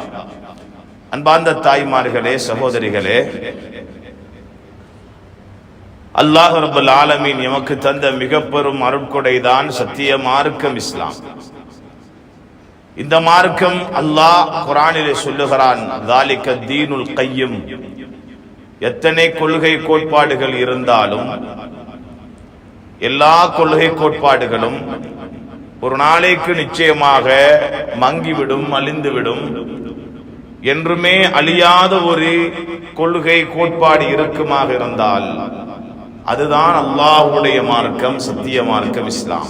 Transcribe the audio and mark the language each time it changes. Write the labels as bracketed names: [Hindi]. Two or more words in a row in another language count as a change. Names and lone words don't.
[Tamil] அன்பார்ந்த தாய்மார்களே, சகோதரிகளே, [Arabic] الله رب العالمين [Tamil] எமக்கு தந்த மிக பெரும் அருட்கொடைதான் சத்திய மார்க்கம் இஸ்லாம். இந்த மார்க்கம் அல்லாஹ் குர்ஆனிலே சொல்லுகிறான், [Arabic] ذَلِكَ الدِّينُ الْقَيِّمُ. [Tamil] எத்தனை கொள்கை கோட்பாடுகள் இருந்தாலும், எல்லா கொள்கை கோட்பாடுகளும் ஒரு நாளைக்கு நிச்சயமாக மங்கிவிடும், அழிந்துவிடும். என்றுமே அழியாத ஒரு கொள்கை கோட்பாடு இருக்குமாக இருந்தால் அதுதான் அல்லாஹ்வுடைய மார்க்கம், சத்திய மார்க்கம் இஸ்லாம்.